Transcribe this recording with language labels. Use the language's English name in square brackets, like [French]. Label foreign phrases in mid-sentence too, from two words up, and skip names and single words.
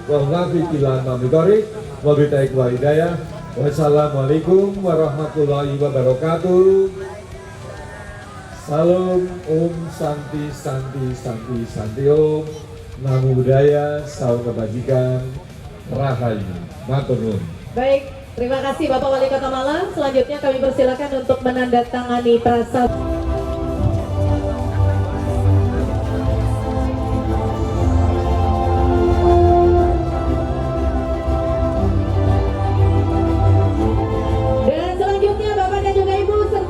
[Arabic] والسلام عليكم ورحمة الله وبركاته. [Sanskrit] Salam Om Santi Santi Santi Santi Om. [Pali] Namo Buddhaya, [Indonesian] salam kebajikan, rahayu, [Javanese] matur nuwun. [Indonesian] Baik, terima kasih Bapak Wali Kota Malang. Selanjutnya kami persilakan untuk menandatangani prasasti. Dan selanjutnya Bapak dan juga Ibu serta